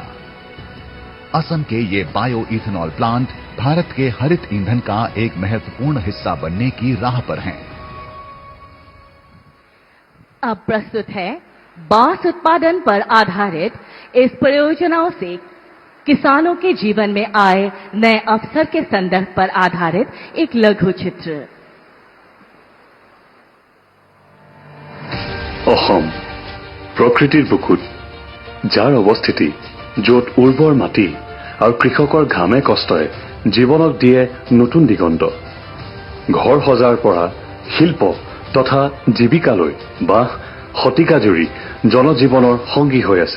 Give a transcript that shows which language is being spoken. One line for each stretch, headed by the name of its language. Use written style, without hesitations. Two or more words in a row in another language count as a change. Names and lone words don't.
Hindi: असम के ये बायो इथेनॉल प्लांट भारत के हरित ईंधन का एक महत्वपूर्ण हिस्सा बनने की राह पर हैं। अब प्रस्तुत है बांस उत्पादन पर आधारित इस परियोजनाओं से किसानों के जीवन में आए नए अवसर के संदर्भ पर आधारित एक लघु चित्र।
Assamese: অসম প্ৰকৃতিৰ বুকুত যাৰ অৱস্থিতি য'ত উৰ্বৰ মাটি আৰু কৃষকৰ ঘামে কষ্টই জীৱনক দিয়ে নতুন দিগন্ত। ঘৰ সজাৰ পৰা শিল্প তথা জীৱিকালৈ বাঁহ শতিকাজুৰি জনজীৱনৰ সংগী হৈ আছে।